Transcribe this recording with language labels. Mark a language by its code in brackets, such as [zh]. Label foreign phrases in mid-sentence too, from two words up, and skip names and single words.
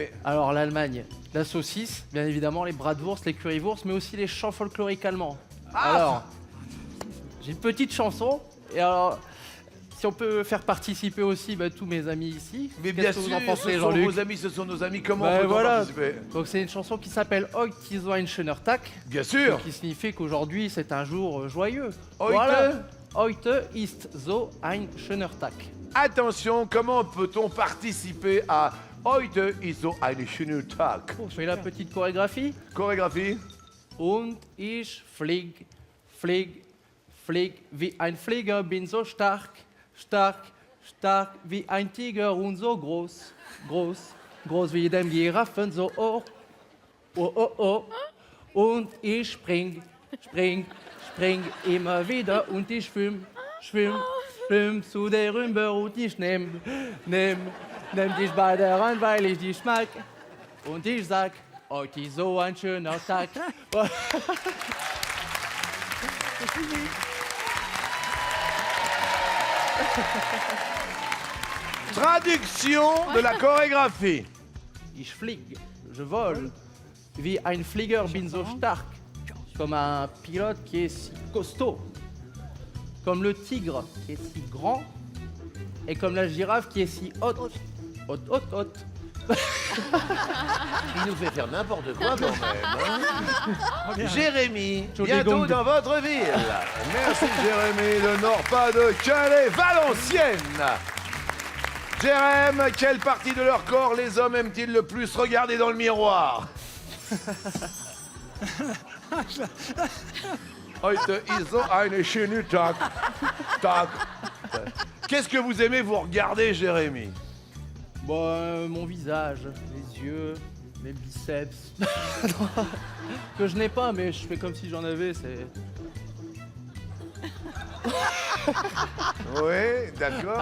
[fr] Alors l'Allemagne, la saucisse, bien évidemment, les bratwurst, les currywurst, mais aussi les chants folkloriques allemands. Alors, j'ai une petite chanson Et alors, si on peut faire participer aussi tous mes amis ici. Mais qu'est-ce bien que vous sûr, en pensez, ce sont Jean-Luc? vos amis, ce sont nos amis. Comment Ben on peut voilà. participer? Donc c'est une chanson qui s'appelle [de] Heute ist so ein schöner Tag, [fr] Bien sûr. qui signifie qu'aujourd'hui c'est un jour joyeux. Heute? Voilà. [de] Heute ist so ein schöner Tag. [fr] Attention, comment peut-on participer à [de] Heute ist so ein schöner Tag? [fr] Je fais la petite chorégraphie. Chorégraphie. [de] Und ich flieg, flieg, flieg wie ein Flieger, bin so stark, stark, stark wie ein Tiger und so groß, groß, groß wie dem Giraffen, so hoch, oh, oh, oh. Und ich spring, spring, spring immer wieder und ich schwimm, schwimm, schwimm zu der Rübe und ich nehm dich bei der Hand, weil ich dich mag. Und ich sag, heute ist so ein schöner Tag. [fr] Traduction de la chorégraphie. [de] Ich flieg, [fr] je vole, [de] wie ein Flieger bin so stark, [fr] comme un pilote qui est si costaud, comme le tigre qui est si grand, et comme la girafe qui est si haute, haute, haute, haute. Il nous fait faire n'importe quoi quand même. Hein. Jérémy, Jolie bientôt gong. dans votre ville. Merci Jérémy, le Nord-Pas-de-Calais, Valenciennes. Jérém, quelle partie de leur corps les hommes aiment-ils le plus regarder dans le miroir? [de] Heute ist so ein schöner Tag. Tag. [fr] Qu'est-ce que vous aimez vous regarder, Jérémy? Mon visage, les yeux, mes biceps. Que je n'ai pas, mais je fais comme si j'en avais, c'est... Oui, d'accord.